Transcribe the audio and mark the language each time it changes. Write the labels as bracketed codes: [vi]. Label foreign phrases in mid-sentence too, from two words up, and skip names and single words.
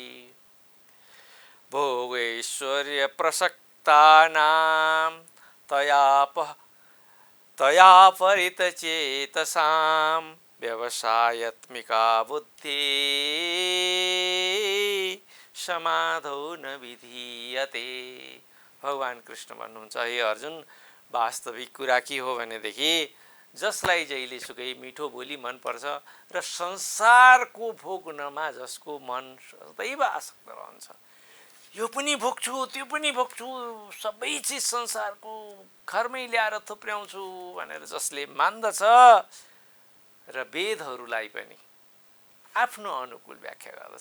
[sa] भोगेश्वर्य प्रसक्तानां तया परितचेतसां व्यवसायत्मिका बुद्धि समाधौ न विधीयते। [ne] भगवान कृष्ण भन्नुहुन्छ, हे अर्जुन, वास्तविक कुरा के हो भनेदेखि जसलाई जहिले सुकै मिठो बोली मनपर्छ र संसारको भोग्नमा जसको मन सदैव आसक्त रहन्छ, यो पनि भोग्छु त्यो पनि भोग्छु, सबै चिज संसारको घरमै ल्याएर थुप्र्याउँछु भनेर जसले मान्दछ र वेदहरूलाई पनि आफ्नो अनुकूल व्याख्या गर्दछ।